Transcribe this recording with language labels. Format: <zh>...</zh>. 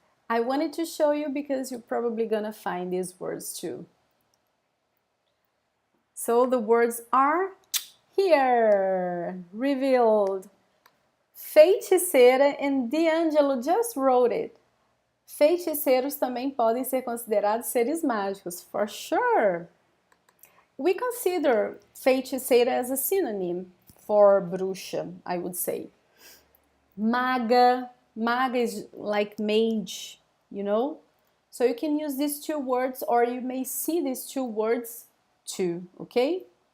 <en>I wanted to show you because you're probably gonna find these words too. So the words are here, revealed. Feiticeira, and D'Angelo just wrote it.</en> <pt>Feiticeiros também podem ser considerados seres mágicos,</pt> <en>for sure. We consider feiticeira as a synonym for bruxa, I would say. Maga, maga is like mage, you know? So you can use these two words or you may see these two words too, okay?</en>